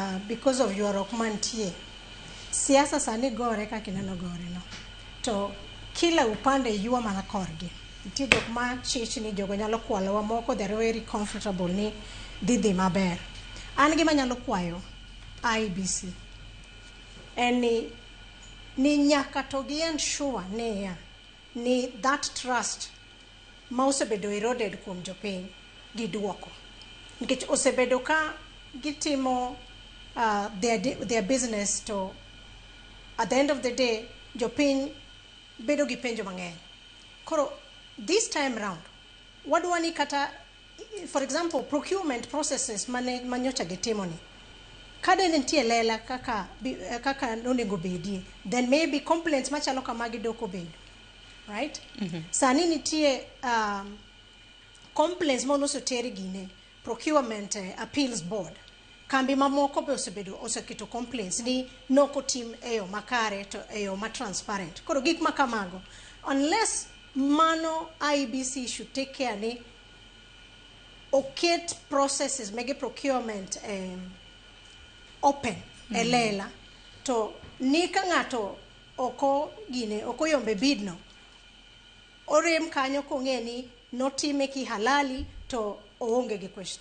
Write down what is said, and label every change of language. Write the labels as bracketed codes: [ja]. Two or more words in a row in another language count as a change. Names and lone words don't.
[en] because of [luo] ywaruok mantie. Siasa sani gore kaka ineno gore no. To kila upande ywa mana korgi. Nitie jok ma chich ni jogo nyalo kwalowa moko, [en] they're very comfortable [luo] ni dhi maber. An gima nyalo kwayo IEBC ni nyaka to gi ensure ni [en] that trust [luo] ma osebedo eroded kuom jopiny giduoko. Nikech osebedo ka gitimo [en] their business, [luo] to [en] at the end of the day [luo] jopiny bedo gi penjo mang'eny. Koro [en] this time round [luo] wadwani kata, [en] for example, procurement processes [luo] manyocha gitimo ni kada nitie lela kaka nonego bedie, [en] then maybe complaints [luo] machalo kamagi doko bedo, right? Sani nitie complaints monosoteri gine [en] procurement appeals board. [luo] Kambi mamoko be oseketo complaints ni noko team eyo makare to eyo ma transparent. Koro gik makamago, unless mano IEBC [en] should take care [luo] ni oket processes mege procurement open elela, to ni ka ng'ato oko yombe bidno orem kanyo kong'e ni notime ki halali to oonge gi question.